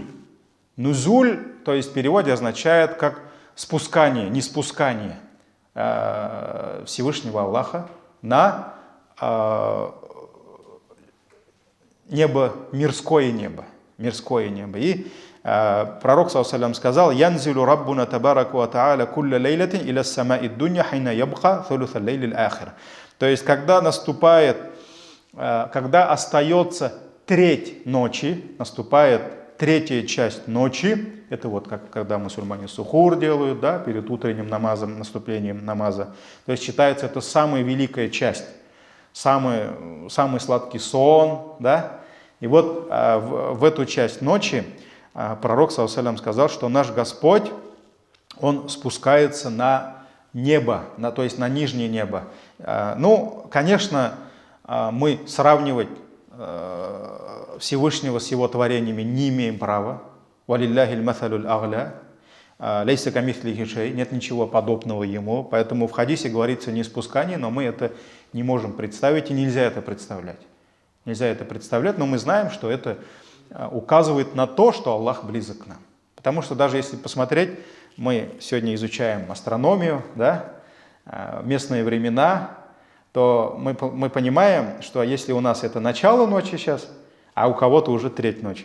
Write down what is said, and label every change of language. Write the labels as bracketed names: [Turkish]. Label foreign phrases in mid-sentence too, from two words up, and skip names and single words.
[Russian] Нузуль, то есть в переводе означает как спускание, неспускание Всевышнего Аллаха на небо, мирское небо. И пророк, саллаллаху сказал: [Arabic] «ينزل ربنا تبارك وتعالى كل ليلة إلى سماء دنيا حين يبقى ثلث الليل الآخر». [Russian] То есть, когда остается треть ночи, наступает третья часть ночи, это вот как когда мусульмане сухур делают, да, перед утренним намазом, наступлением намаза. То есть считается, это самая великая часть, самый сладкий сон, да. И вот в эту часть ночи пророк, [Arabic] صلى الله عليه وسلم, [Russian] сказал, что наш Господь, Он спускается на небо, то есть на нижнее небо. Ну, конечно, мы сравнивать Всевышнего с Его творениями не имеем права. [Arabic] «ولله المثل الأعلى، ليس كمثله شيء», [Russian] нет ничего подобного Ему. Поэтому в хадисе говорится не спускание, но мы это не можем представить и нельзя это представлять. Но мы знаем, что это указывает на то, что Аллах близок к нам. Потому что даже если посмотреть, мы сегодня изучаем астрономию, да, местные времена, то мы понимаем, что если у нас это начало ночи сейчас, а у кого-то уже треть ночи.